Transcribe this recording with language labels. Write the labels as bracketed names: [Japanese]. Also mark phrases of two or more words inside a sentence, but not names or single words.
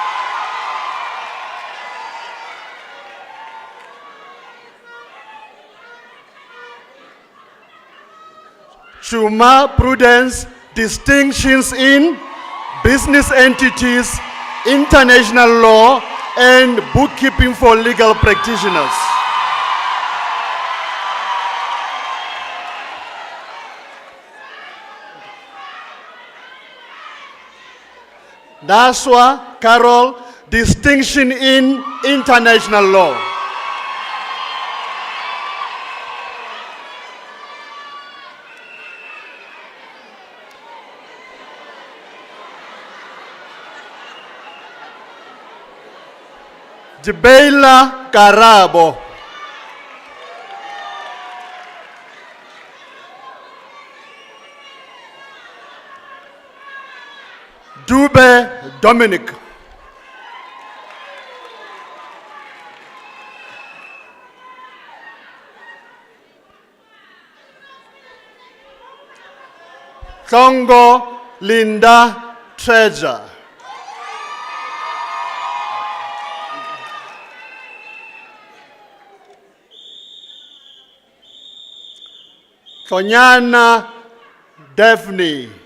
[English] Chuma Prudence, distinctions in business entities, international law, and bookkeeping for legal practitioners. Daswa Carol, distinction in international law. Jibela Karabo. Dube Dominic. Tongo Linda Treasure. Tonyana Daphne.